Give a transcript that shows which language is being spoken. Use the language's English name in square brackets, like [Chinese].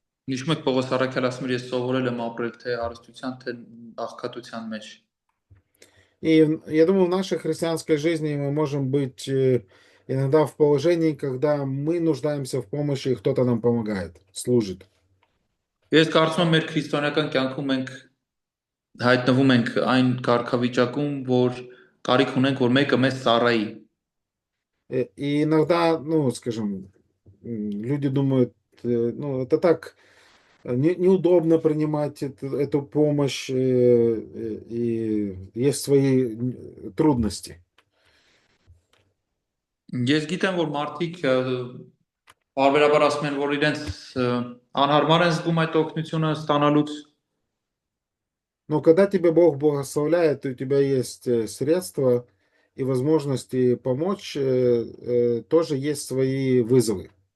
[Armenian] Հիշում եք Պողոս առաքյալ ասում էր, ես սովորել եմ ապրել թե հարստության, թե աղքատության մեջ։ [Russian] И я думаю, в нашей христианской жизни мы можем быть иногда в положении, когда мы нуждаемся в помощи, и кто-то нам помогает, служит. [Armenian] Ես կարծում եմ մեր քրիստոնեական կյանքում մենք հայտնվում ենք այն կարգավիճակում, որ կարիք ունենք, որ մեկը մեզ ծառայի։ [Russian] И иногда, ну, скажем, люди думают, ну, это так неудобно принимать эту помощь, и есть свои трудности. [Armenian] Ես գիտեմ, որ մարդիկ բարբերաբար ասում են, որ իրենց անհարմար են զգում այդ օգնությունը ստանալուց, [Russian] Но когда тебе Бог благословляет, и у тебя есть средства и возможности помочь, тоже есть свои вызовы.